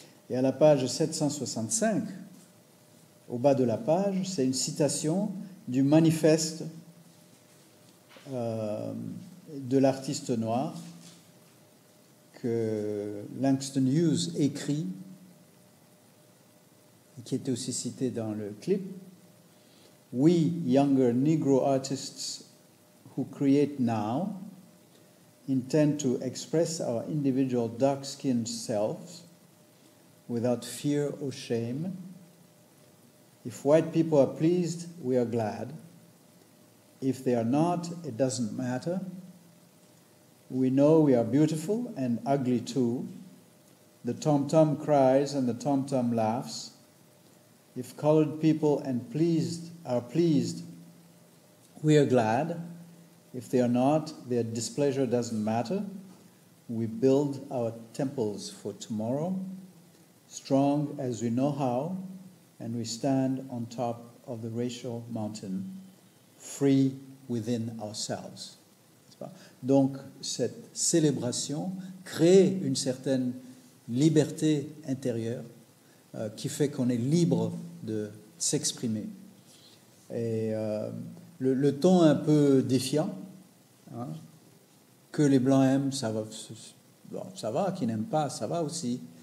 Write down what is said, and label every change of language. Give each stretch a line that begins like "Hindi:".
French: Et à la page 765, au bas de la page, c'est une citation du manifeste de l'artiste noir que Langston Hughes écrit, et qui était aussi cité dans le clip.
English: We, younger Negro artists who create now, intend to express our individual dark-skinned selves without fear or shame. If white people are pleased, we are glad. If they are not, it doesn't matter. We know we are beautiful and ugly too. The tom-tom cries and the tom-tom laughs. If colored people are pleased, we are glad. If they are not, their displeasure doesn't matter. we build our temples for tomorrow, strong as we know how, and we stand on top of the racial mountain, free within ourselves.
French: Donc, cette célébration crée une certaine liberté intérieure qui fait qu'on est libre de s'exprimer. Et le ton un peu défiant, hein, que les Blancs aiment, ça va, qui n'aiment pas, ça va aussi.